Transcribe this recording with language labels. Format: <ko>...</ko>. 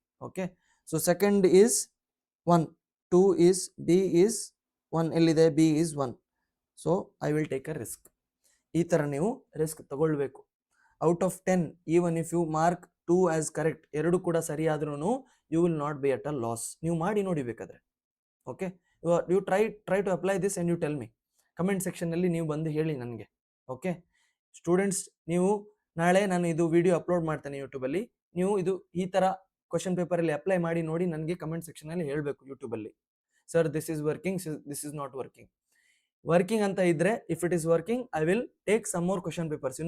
<en>Okay, so second is 1, 2 is, B is 1, ಎಲ್ಲಿದೆ? B is 1. So I will take a risk.</en> <kn>ಈ ತರ ನೀವು risk ತಗೊಳ್ಬೇಕು.</kn> <en>out of 10, even if you mark 2 as correct,</en> <kn>ಎರಡು ಕೂಡ ಸರಿ ಆದ್ರೂ</kn> <en>You will not be at a loss.</en> <kn>ನೀವು ಮಾಡಿ ನೋಡಿ ಬೇಕಾದ್ರೆ.</kn> <en>Okay, you try to apply this and you tell me.</en> <kn>Comment section ಅಲ್ಲಿ ನೀವು ಬಂದು ಹೇಳಿ ನನಗೆ. ಓಕೆ ಸ್ಟೂಡೆಂಟ್ಸ್, ನೀವು ನಾಳೆ ನಾನು ಇದು ವಿಡಿಯೋ ಅಪ್ಲೋಡ್ ಮಾಡ್ತೇನೆ ಯೂಟ್ಯೂಬ್ ಅಲ್ಲಿ. ನೀವು ಇದು ಈ ತರ ಕ್ವಶನ್ ಪೇಪರ್ ಅಲ್ಲಿ ಅಪ್ಲೈ ಮಾಡಿ ನೋಡಿ, ನನಗೆ ಕಮೆಂಟ್ ಸೆಕ್ಷನ್ ಅಲ್ಲಿ ಹೇಳಬೇಕು ಯೂಟ್ಯೂಬ್ ಅಲ್ಲಿ, sir this is working, this is not working ಅಂತ ಇದ್ರೆ,</kn> <en>If it is working I will take some more question papers.</en>